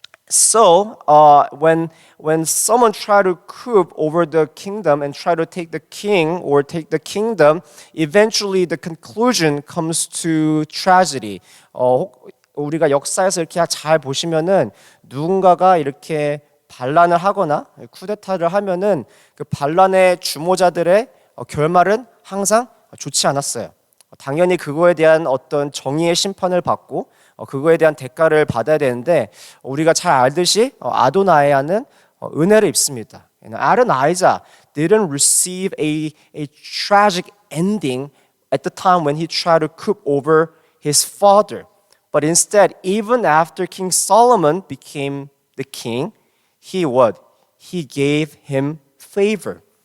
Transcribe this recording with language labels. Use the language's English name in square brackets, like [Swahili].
[English] So, when someone try to coup over the kingdom and try to take the king or take the kingdom, eventually the conclusion comes to tragedy. [Korean] 우리가 역사에서 이렇게 잘 보시면은 누군가가 이렇게 반란을 하거나 쿠데타를 하면은 그 반란의 주모자들의 결말은 항상 좋지 않았어요. 당연히 그거에 대한 어떤 정의의 심판을 받고 그거에 대한 대가를 받아야 되는데 우리가 잘 알듯이 아도나이아는 은혜를 입습니다. [English] Adonijah didn't receive a tragic ending at the time when he tried to coup over his father. But instead, even after King Solomon became the king, he gave him favor.